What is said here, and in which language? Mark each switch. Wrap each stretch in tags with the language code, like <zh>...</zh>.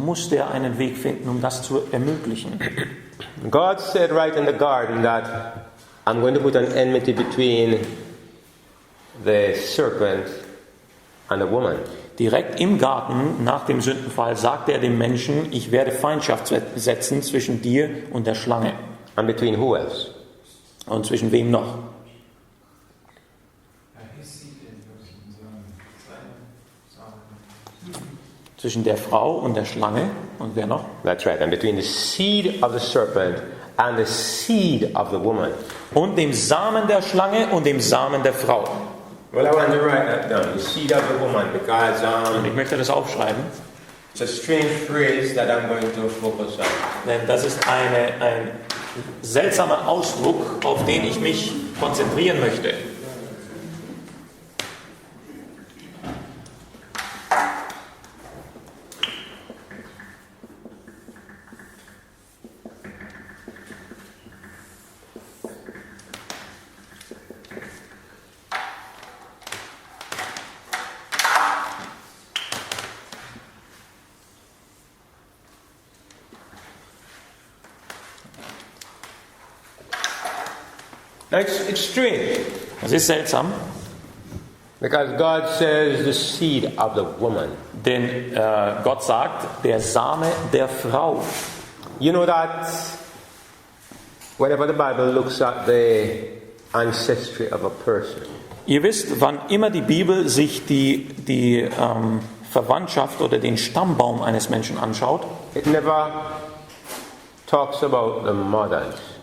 <de>musste er einen Weg finden, um das zu ermöglichen.</de> <en>God said right in the garden that I'm going to put an enmity between the serpent and the woman.</en> <de>Direkt im Garten nach dem Sündenfall sagte er dem Menschen, ich werde Feindschaft setzen zwischen dir und der Schlange.</de> <en>And between who else?</en> <de>Und zwischen wem noch? Zwischen der Frau und der Schlange. Und wer noch?</de> <en>That's right. And between the seed of the serpent and the seed of the woman.</en> <de>Und dem Samen der Schlange und dem Samen der Frau.</de> <en>Well, I want to write that down. The seed of the woman, because</en> <de>Und ich möchte das aufschreiben,</de> <en>it's a strange phrase that I'm going to focus on.</en> <de>denn das ist ein seltsamer Ausdruck, auf den ich mich konzentrieren möchte.</de> <en>Now it's strange.</en> <de>Das ist seltsam,</de> <en>Because God says the seed of the woman.</en> <de>denn Gott sagt, der Same der Frau.</de> <en>You know that whenever the Bible looks at the ancestry of a person,</en> <de>Ihr wisst, wann immer die Bibel sich die Verwandtschaft oder den Stammbaum eines Menschen anschaut,</de> <en>it never talks about the mothers.</en>